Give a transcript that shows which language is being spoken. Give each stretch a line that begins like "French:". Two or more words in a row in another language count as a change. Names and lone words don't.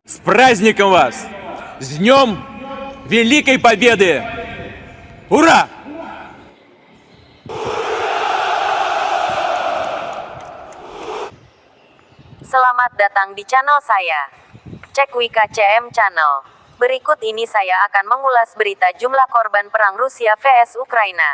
Russian: С праздником вас! С Днем Великой Победы! Ура!
Indonesian: Selamat datang di channel saya. Cek Wika CM Channel. Berikut ini saya akan mengulas berita jumlah korban perang Rusia vs Ukraina.